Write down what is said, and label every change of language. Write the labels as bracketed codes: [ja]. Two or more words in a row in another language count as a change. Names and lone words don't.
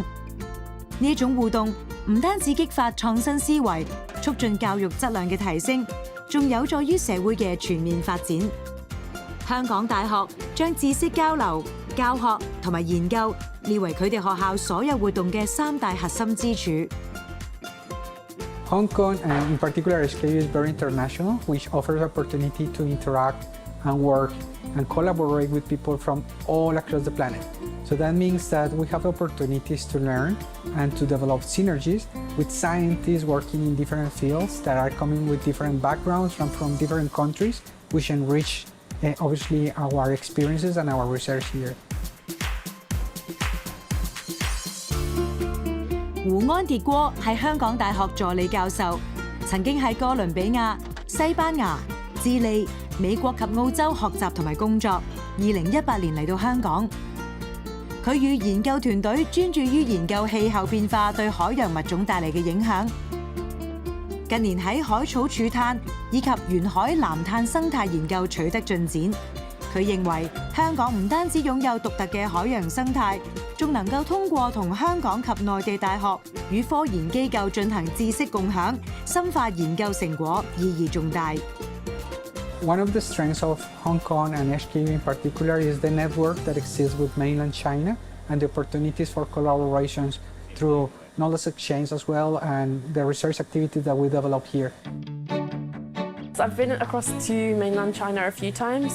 [yue] 呢種互動唔單止激發創新思維，促進教育質量嘅提升，仲有助於社會嘅全面發展。香港大學將知識交流、教學同埋研究列為佢哋學校所有活動嘅3大核心支柱。 [en] Hong Kong, and in particular SKU, is very international, which offers opportunity to interact and work and collaborate with people from all across the planet. So that means that we have opportunities to learn and to develop synergies with scientists working in different fields that are coming with different backgrounds from different countries, which enrich obviously our experiences and our research here. [yue] 胡安傑戈係香港大學助理教授，曾經喺哥倫比亞、西班牙、智利、美國及澳洲學習同埋工作。2018年嚟到香港，佢與研究團隊專注於研究氣候變化對海洋物種帶嚟嘅影響。近年喺海草儲碳以及沿海藍碳生態研究取得進展。佢認為香港唔單止擁有獨特嘅海洋生態，仲能夠通過同香港及內地大學與科研機構進行知識共享，深化研究成果，意義重大。 [en] One of the strengths of Hong Kong and HKU in particular is the network that exists with mainland China and the opportunities for collaborations through knowledge exchange as well and the research activities that we develop here. I've been across to mainland China a few times.